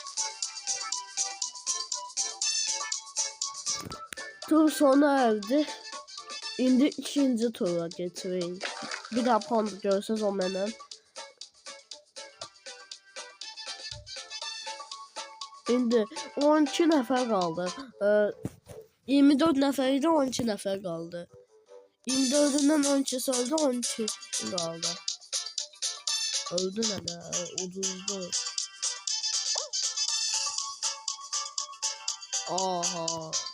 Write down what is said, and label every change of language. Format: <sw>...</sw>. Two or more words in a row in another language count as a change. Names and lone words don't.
<tr>Tur sona erdi. Şimdi ikinci tura getireyim. Bir daha puan görseniz o benim.</tr> <az>Şimdi 12 nəfər qaldı. 24 nəfər idi, 12 nəfər qaldı. 24'ündən 12'si öldü, 12 qaldı. Öldü nədə? Uduzdu. Aha.</az>